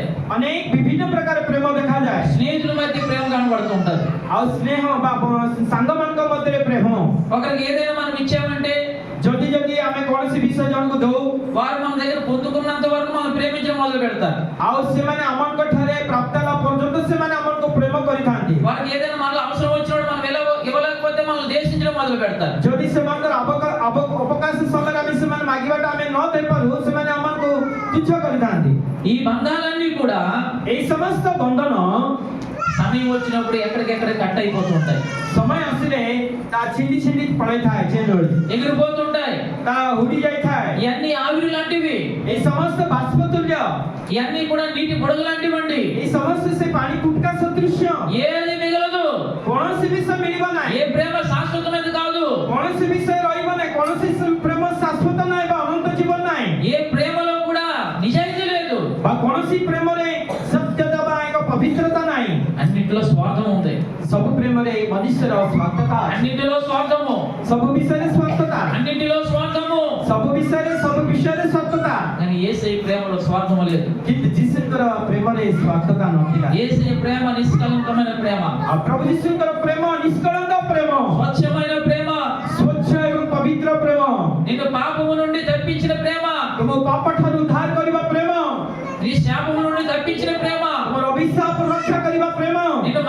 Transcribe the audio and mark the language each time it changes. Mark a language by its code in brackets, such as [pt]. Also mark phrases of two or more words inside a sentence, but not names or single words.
[or] ଅନେକ ବିଭିନ୍ନ ପ୍ରକାର ପ୍ରେମ ଦେଖାଯାଏ। [te] స్నేహితుల మధ్య ప్రేమ కనబడుతుంటది. [or] ଆଉ ସ୍ନେହ ବା ସାଙ୍ଗମାନଙ୍କ ମଧ୍ୟରେ ପ୍ରେମ। [te] ఒకరికి ఏదైనా మనం ఇచ్చామంటే [or] ଯଦି ଆମେ କୌଣସି ବିଷୟ ଜଣକୁ ଦଉ, [te] వారు మన దగ్గర పొందుకున్నంత వరకు మనం ప్రేమించడం మొదలు పెడతారు. [or] ଆଉ ସେମାନେ ଆମଙ୍କ ଠାରେ ପ୍ରାପ୍ତ ହେଲା ପର୍ଯ୍ୟନ୍ତ ସେମାନେ ଆମକୁ ପ୍ରେମ କରିଥାନ୍ତି। [te] వారికి ఏదైనా మనలో అవసరం వచ్చినప్పుడు మనం ఇవ్వలేకపోతే మనం దేశించడం మొదలు పెడతారు. [or] ଯଦି ସେମାନଙ୍କର ଅବକାଶ ସମୟରେ ଆମେ ସେମାନେ ମାଗିବାଟା ଆମେ ନ ଦେଇପାରୁ, ସେମାନେ ଆମକୁ ତୁଚ୍ଛ କରିଥାନ୍ତି। [te] ఈ బంధాలన్నీ కూడా [or] ଏଇ ସମସ୍ତ ବନ୍ଧନ [te] సమయం వచ్చినప్పుడు ఎక్కడికెక్కడ కట్ అయిపోతుంటాయి. [or] ସମୟ ଆସିଲେ ତା ଛିଣ୍ଡି ପଳେଇଥାଏ, ଚେଞ୍ଜ ହୋଇ [te] ఎగిరిపోతుంటాయి. [or] ତା ଉଡ଼ି ଯାଇଥାଏ। [te] ఇవన్నీ ఆవిరి లాంటివి. [or] ଏଇ ସମସ୍ତ ବାଷ୍ପ ତୁଲ୍ୟ, [te] ఇవన్నీ కూడా నీటి బుడగ లాంటివండి. [or] ଏଇ ସମସ୍ତ ସେ ପାଣି ଫୁଟକା ସଦୃଶ୍ୟ। [te] ఏది మిగలదు. [or] କୌଣସି ବିଷୟ ମିଳିବ ନାହିଁ। [te] ఏ ప్రేమ శాశ్వతమైనది కాదు. [or] କୌଣସି ବିଷୟ ରହିବ ନାହିଁ। କୌଣସି ପ୍ରେମ ଶାଶ୍ୱତ ନାହିଁ ବା ଅନନ୍ତ ଜୀବନ ନାହିଁ। [te] ఏ ప్రేమలో కూడా నిజాయితీ లేదు. [or] ବା କୌଣସି ପ୍ରେମରେ ସତ୍ୟତା ବା ଏକ ପବିତ୍ରତା ନାହିଁ। [te] అన్నిటిలో స్వార్థం ఉంది. [or] ସବୁ ପ୍ରେମରେ ମନୁଷ୍ୟର ସ୍ୱାର୍ଥତା, [te] అన్నిటిలో స్వార్థము, [or] ସବୁ ବିଷୟରେ ସ୍ୱାର୍ଥତା, [te] అన్నిటిలో స్వార్థము. [or] ସବୁ ବିଷୟରେ ସ୍ୱାର୍ଥତା। [te] కానీ యేసయ్య ప్రేమలో స్వార్థము లేదు. [or] କିନ୍ତୁ ଯୀଶୁଙ୍କର ପ୍ରେମରେ ସ୍ୱାର୍ଥତା ନଥିଲା। [te] యేసయ్య ప్రేమ నిష్కలంకమైన ప్రేమ. [or] ଆଉ ପ୍ରଭୁ ଯୀଶୁଙ୍କର ପ୍ରେମ ନିଷ୍କଳଙ୍କ ପ୍ରେମ, [te] స్వచ్ఛమైన ప్రేమ, [or] ସ୍ୱଚ୍ଛ ଏବଂ ପବିତ୍ର ପ୍ରେମ, [te] నిన్ను పాపము నుండి తప్పించిన ప్రేమ, [or] ତୁମକୁ ପାପ ଠାରୁ ଉଦ୍ଧାର କରିବା ପ୍ରେମ, [te] నీ శాపము నుండి తప్పించిన ప్రేమ, [or] ତୁମର ଅଭିଶାପ ରକ୍ଷା କରିବା ପ୍ରେମ,